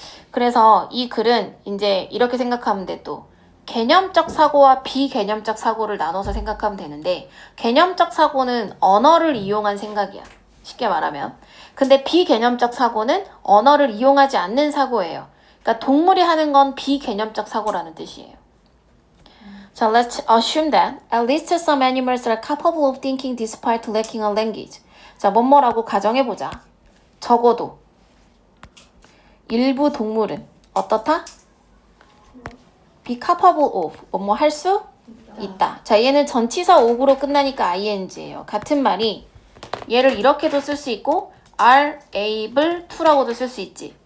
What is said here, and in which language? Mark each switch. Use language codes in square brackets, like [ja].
[ko] 그래서 이 글은 이제 이렇게 생각하면 돼. 또 개념적 사고와 비개념적 사고를 나눠서 생각하면 되는데 개념적 사고는 언어를 이용한 생각이야. 쉽게 말하면. 근데 비개념적 사고는 언어를 이용하지 않는 사고예요. 그러니까 동물이 하는 건 비개념적 사고라는 뜻이에요. [en] 자, let's assume that at least some animals are capable of thinking despite lacking a language. [ko] 자, 뭐뭐라고 가정해보자. 적어도 일부 동물은 어떻다? [en] be capable of [ko] 뭐뭐 할 수 있다. 자, 얘는 전치사 of로 끝나니까 ing예요. 같은 말이 얘를 이렇게도 쓸 수 있고 [en] are able to [ko] 라고도 쓸 수 있지.